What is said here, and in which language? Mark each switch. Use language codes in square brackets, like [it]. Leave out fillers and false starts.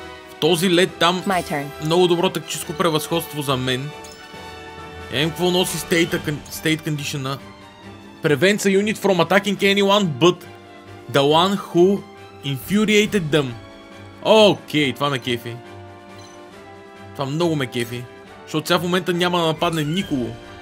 [bg] В този лед там много добро тактическо превъзходство за мен. Я им какво носи State Condition. [en] Prevents a unit from attacking anyone but the one who infuriated them. [bg] Окей, това ме кефи. Това много ме кефи. Защото сега в момента няма да нападне никого.